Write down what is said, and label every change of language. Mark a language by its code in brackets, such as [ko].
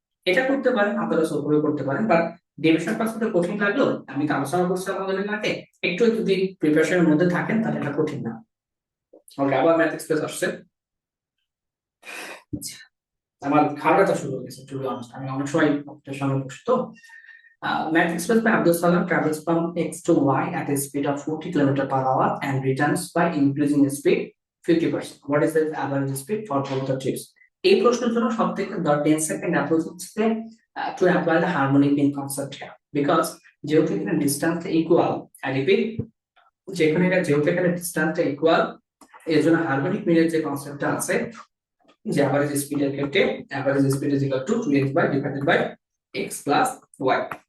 [bn] এটা করতে পারেন, আপনারা সলভ করতে পারেন, বাট ডিভিশন পার্সেন্টে কঠিন লাগলো, আমি তো আলোচনা করছি আমাদের আগে, একটু যদি প্রিপারেশনের মধ্যে থাকেন তাহলে এটা কঠিন না। ওকে, আবার ম্যাথ এক্সপ্রেস আসছে। আচ্ছা, আমার খাওয়াটা শুরু হয়ে গেছে, টু বি অনেস্ট, আমি অনেক সময় আপনার সঙ্গে বসি তো। [en] Math expressed by Abdul Salam travels from X to Y at a speed of 40 km/h and returns by increasing the speed 50%. What is the average speed for both the trips? [bn] এই প্রশ্নের জন্য সবথেকে 10 সেকেন্ড অ্যাপ্রোচ হচ্ছে [en] to apply the harmonic mean concept here, because [bn] যেহেতু এখানে ডিসটেন্সটা equal, I repeat, যেহেতু এখানে ডিসটেন্সটা equal, এর জন্য হারমোনিক মিনের যে কনসেপ্টটা আছে যে অ্যাভারেজ স্পিডের ক্ষেত্রে average speed is equal to 2x by divided by x plus y।